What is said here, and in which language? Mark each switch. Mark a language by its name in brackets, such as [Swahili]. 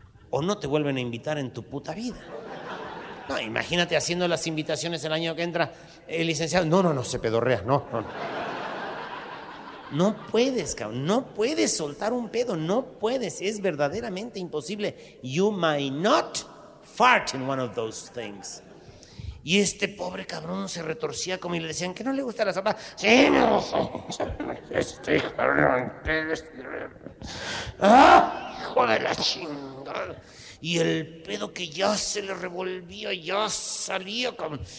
[Spanish] O no te vuelven a invitar en tu puta vida. No, imagínate haciendo las invitaciones el año que entra. El licenciado, no, no, no, se pedorrea, no, no, no. No puedes, cabrón, no puedes soltar un pedo, no puedes, es verdaderamente imposible. [English] You may not fart in one of those things. [Spanish] Y este pobre cabrón se retorcía como y le decían, ¿qué no le gusta la sopa? Sí, no, este cabrón, ¿qué es? ¡Ah! ¡Hijo de la chingada! Y el pedo que ya se le revolvía, ya salía, cabrón.